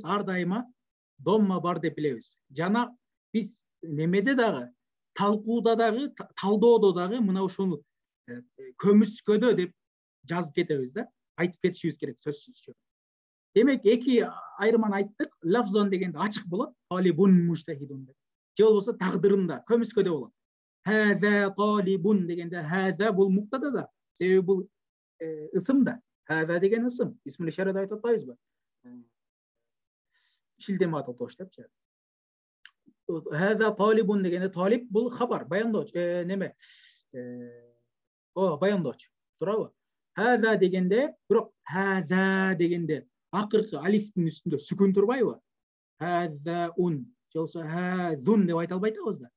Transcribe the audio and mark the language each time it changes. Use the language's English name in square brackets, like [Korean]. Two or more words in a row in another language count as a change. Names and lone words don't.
[Kyrgyz] Ар дайыма домма бар деп билебиз. Жана биз немеде дагы, талкууда дагы, талдоодо дагы мына ушул көмүскөдө деп жазып кетебиз да. Айтып кетишибиз керек сөзсүзчү. Демек эки айырманы айттык. Лафзон дегенде ачык болот, [Arabic] طالب مجتهد [Kyrgyz] деп. Же болбосо тагдырында көмүскөдө болот. [Arabic] هذا طالب [Kyrgyz] дегенде хаза бул муктада да. Себеби бул ысым да. Хаза деген ысым. [Arabic] اسم الإشارة [Kyrgyz] да айтып атпайбызбы? Шилдеме аталыш депчи. [Arabic] هذا طالب [Kyrgyz] дегенде талиб бул хабар, баяндооч, неме? Баяндооч. Туурабы? Хаза дегенде, бирок хаза дегенде акыркы алифтин үстүндө сүкүн турбайбы? Хазаун, же болбосо хазун деп айта албай атабыз да.